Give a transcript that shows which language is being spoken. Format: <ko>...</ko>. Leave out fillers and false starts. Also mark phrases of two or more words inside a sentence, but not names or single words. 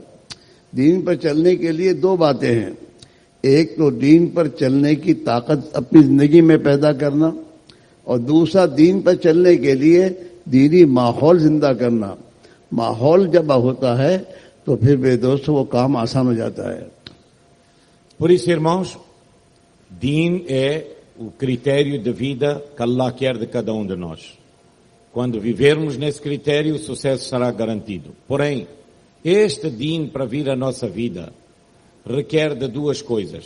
<ur>دین پر چلنے کے لیے دو باتیں ہیں: ایک تو دین پر چلنے کی طاقت اپنی زندگی میں پیدا کرنا، اور دوسرا دین پر چلنے کے لیے دینی ماحول زندہ کرنا. ماحول جب ہوتا ہے تو پھر میرے دوستوں وہ کام آسان ہو جاتا ہے.</ur> <pt>Por isso, irmãos, din é o critério de vida que Allah quer de cada um de nós. Quando vivermos nesse critério, o sucesso será garantido. Porém, este din para vir à nossa vida requer de duas coisas.</pt>